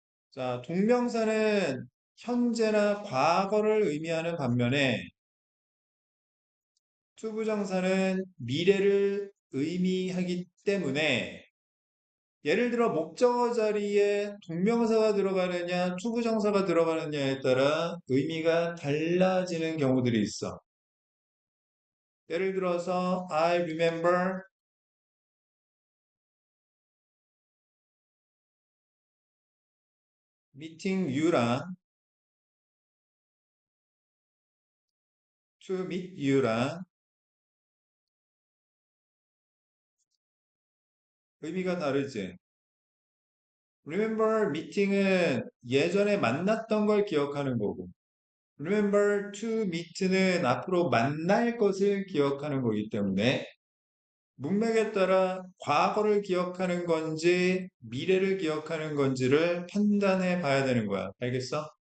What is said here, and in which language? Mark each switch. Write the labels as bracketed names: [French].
[Korean] 자, 동명사는 현재나 과거를 의미하는 반면에 투부정사는 미래를 의미하기 때문에 예를 들어 목적어 자리에 동명사가 들어가느냐, 투부정사가 들어가느냐에 따라 의미가 달라지는 경우들이 있어. 예를 들어서 [English] I remember meeting you [Korean] 랑 [English] to meet you [Korean] 랑 의미가 다르지. remember meeting은 예전에 만났던 걸 기억하는 거고 remember to meet는 앞으로 만날 것을 기억하는 거기 때문에 문맥에 따라 과거를 기억하는 건지 미래를 기억하는 건지를 판단해 봐야 되는 거야. 알겠어?